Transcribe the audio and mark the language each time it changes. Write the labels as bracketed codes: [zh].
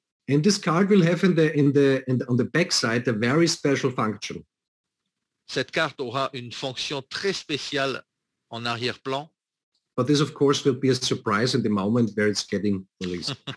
[en] And this card will have on the back side a very special function. [fr] Cette carte aura une fonction très spéciale en arrière-plan. [en] But this, of course, will be a surprise in the moment where it's getting released.